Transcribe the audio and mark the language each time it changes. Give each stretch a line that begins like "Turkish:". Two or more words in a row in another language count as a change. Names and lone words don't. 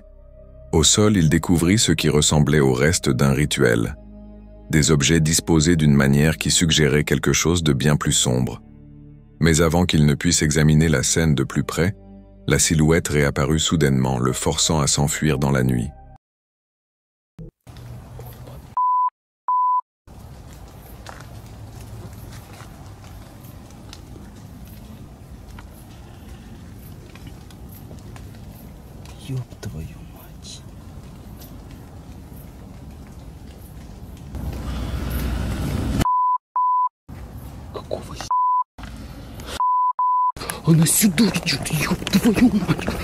French: Au sol, il découvrit ce qui ressemblait au reste d'un rituel. Des objets disposés d'une manière qui suggérait quelque chose de bien plus sombre. Mais avant qu'il ne puisse examiner la scène de plus près, la silhouette réapparut soudainement, le forçant à s'enfuir dans la nuit.
Russian: Ёб твою мать. Какого Она сюда идет, ёб твою мать.